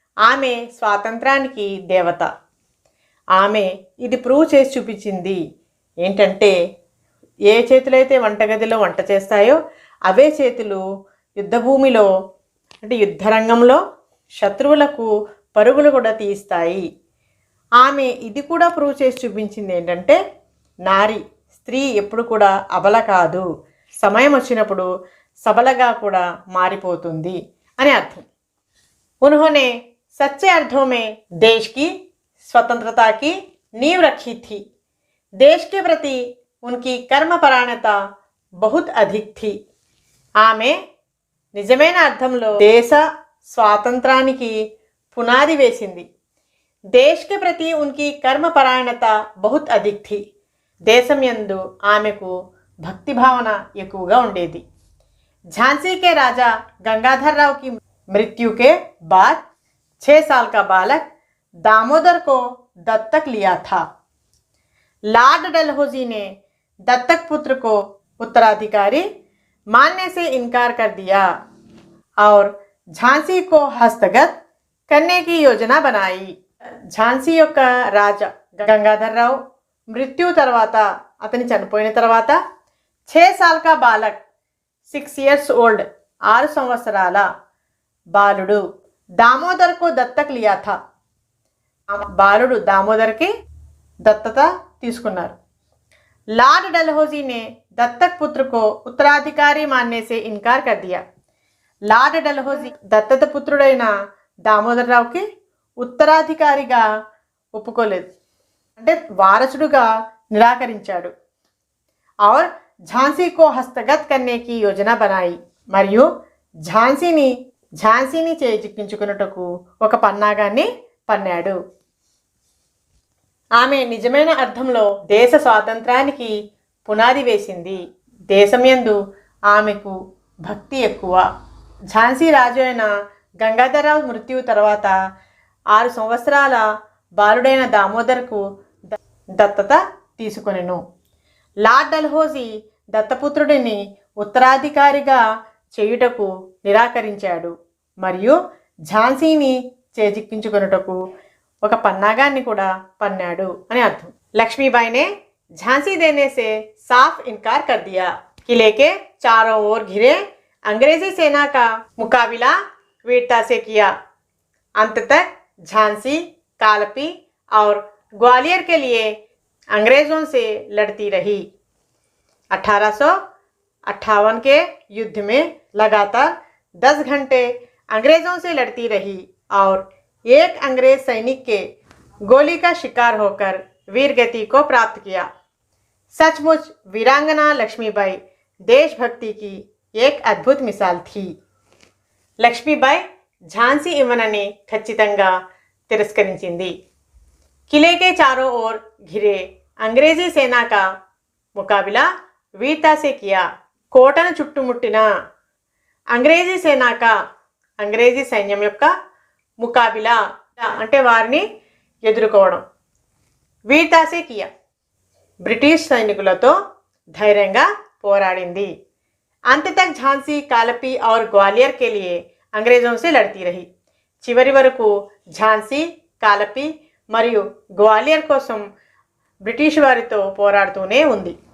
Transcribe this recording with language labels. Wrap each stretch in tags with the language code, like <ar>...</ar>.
<te>ఆమె స్వాతంత్రానికి దేవత. ఆమె ఇది ప్రూవ్ చేసి చూపించింది ఏంటంటే ఏ చేతులైతే వంటగదిలో వంట చేస్తాయో అవే చేతులు యుద్ధభూమిలో అంటే యుద్ధరంగంలో శత్రువులకు పరుగులు కూడా తీస్తాయి. ఆమె ఇది కూడా ప్రూవ్ చేసి చూపించింది ఏంటంటే నారి స్త్రీ ఎప్పుడు కూడా అబల కాదు, సమయం వచ్చినప్పుడు सबलगा కూడా మారిపోతుంది అని అర్థం।</te> <hi>उन्होंने सच्चे अर्थों में देश की स्वतंत्रता की नींव रखी थी। देश के प्रति उनकी कर्मपरायणता बहुत अधिक थी।</hi> <te>ఆమె నిజమైన అర్థంలో దేశ స్వాతంత్రానికి పునాది వేసింది।</te> <hi>देश के प्रति उनकी कर्मपरायणता बहुत अधिक थी।</hi> <te>దేశం యందు ఆమెకు భక్తి భావన ఎక్కువగా ఉండేది।</te> <hi>झांसी के राजा गंगाधर राव की मृत्यु के बाद 6 साल का बालक दामोदर को दत्तक लिया था। लॉर्ड डलहौजी ने दत्तक पुत्र को उत्तराधिकारी मानने से इनकार कर दिया और झांसी को हस्तगत करने की योजना बनाई।</hi> <te>झांसी యొక్క రాజా గంగాధర్ రావు మృత్యు తర్వాత అతని చనిపోయిన తర్వాత</te> <hi>6 साल का बालक</hi> <en>6 years old</en> <te>6 సంవత్సరాల బాలుడు</te> <hi>दामोदर को दत्तक लिया था।</hi> <te>బాలుడు దామోదర్కి దత్తత తీసుకున్నారు।</te> <hi>लॉर्ड डलहौजी ने दत्तक पुत्र को उत्तराधिकारी मानने से इनकार कर दिया।</hi> <te>लॉर्ड डलहौजी దత్తత పుత్రుడైన దామోదర్ రావుకి ఉత్తరాధికారిగా ఒప్పుకోలేదు, అంటే వారసుడుగా నిరాకరించాడు।</te> <hi>और झांसी को हस्तगत करने की योजना बनाई,</hi> <te>మరియు ఝాన్సీని చేజిక్కించుకున్నటకు ఒక పన్నాగాన్ని పన్నాడు। ఆమె నిజమైన అర్థంలో దేశ స్వాతంత్రానికి పునాది వేసింది। దేశంయందు ఆమెకు భక్తి ఎక్కువ। ఝాన్సీ రాజు అయిన గంగాధరరావు మృత్యు తర్వాత 6 సంవత్సరాల బాలుడైన దామోదర్కు దత్తత తీసుకొనెను। లార్డ్ డల్హౌజీ దత్తపుత్రుడిని ఉత్తరాధికారిగా చేయుటకు నిరాకరించాడు మరియు ఝాన్సీని చేజిక్కించుకొనుటకు ఒక పన్నాగాన్ని కూడా పన్నాడు అని అర్థం।</te> <hi>लक्ष्मीबाई ने झांसी देने से साफ इनकार कर दिया। किले के चारों ओर घिरे अंग्रेजी सेना का मुकाबला वीरता से किया। अंत तक झांसी, कालपी और ग्वालियर के लिए अंग्रेजों से लड़ती रही। 1858 के युद्ध में लगातार 10 घंटे अंग्रेजों से लड़ती रही और एक अंग्रेज सैनिक के गोली का शिकार होकर वीरगति को प्राप्त किया। सचमुच वीरांगना लक्ष्मीबाई देशभक्ति की एक अद्भुत मिसाल थी।</hi> <te>लक्ष्मीबाई झांसी इవ్వనని ఖచ్చితంగా తిరస్కరించింది।</te> <hi>किले के चारों ओर घिरे अंग्रेजी सेना का मुकाबला वीरता से किया।</hi> <te>కోటను చుట్టుముట్టిన అంగ్రేజీ సేనాక అంగ్రేజీ సైన్యం యొక్క ముకాబిలా అంటే వారిని ఎదుర్కోవడం,</te> <hi>వీరతా సే కియా</hi> <te>బ్రిటిష్ సైనికులతో ధైర్యంగా పోరాడింది।</te> <hi>अंत तक झांसी, कालपी और ग्वालियर के लिए अंग्रेजों से लड़ती रही।</hi> <te>చివరి వరకు ఝాన్సీ, కాలపి మరియు గ్వాలియర్ కోసం బ్రిటిష్ వారితో పోరాడుతూనే ఉంది।</te>